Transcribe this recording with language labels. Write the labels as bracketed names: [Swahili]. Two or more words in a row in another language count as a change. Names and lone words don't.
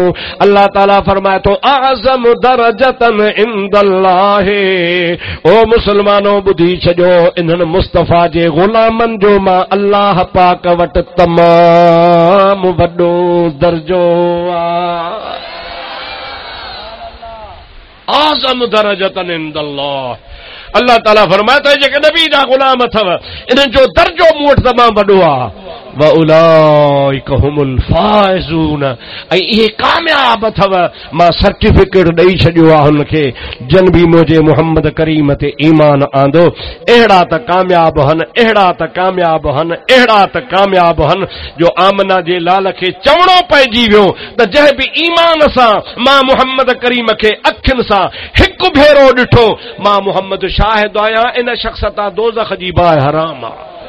[Sindhi] अल्लाह ताला फरमाए थो, [Arabic] أعظم درجة عند الله, [Sindhi] ओ मुसलमानो ॿुधी छॾियो, इन्हनि मुस्तफ़ा जे ग़ुलामनि जो मां अल्लाह पाक वटि तमामु वॾो दर्जो आहे। [Arabic] أعظم درجة عند الله, [Sindhi] अल्लाह ताला फरमाए थो, जेके नबी जा ग़ुलाम अथव इन्हनि जो दर्जो मूं वटि तमामु वॾो आहे। [Arabic] وأولئك هم الفائزون, [Sindhi] ऐं इहे कामयाब अथव, मां सर्टिफिकेट ॾेई छॾियो आहे हुनखे, जन बि मुंहिंजे मोहम्मद करीम ते ईमान आंदो। अहिड़ा त कामयाब हन, अहिड़ा त कामयाब हन, अहिड़ा त कामयाब हन जो आमना जे लाल खे चवणो पइजी वियो त जंहिं बि ईमान सां मां मोहम्मद करीम खे अखियुनि सां हिकु भेरो ॾिठो, मां मोहम्मद शाहिद आहियां, इन शख़्स तां दोज़ख जी बाहि हराम आहे।